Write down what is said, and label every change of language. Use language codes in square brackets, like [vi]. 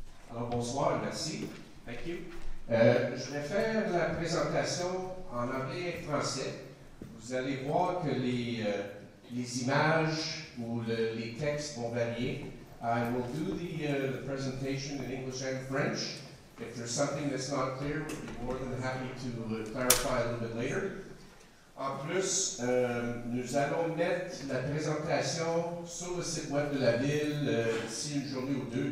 [fr] Alors, bonsoir, merci. [en] Thank you. [fr] Je vais faire la présentation en anglais et français. Vous allez voir que les images ou les textes vont varier. [en] I will do the presentation in English and French. If there's something that's not clear, we'll be more than happy to clarify a little bit later. [fr] En plus, nous allons mettre la présentation sur le site web de la ville d'ici une journée ou deux.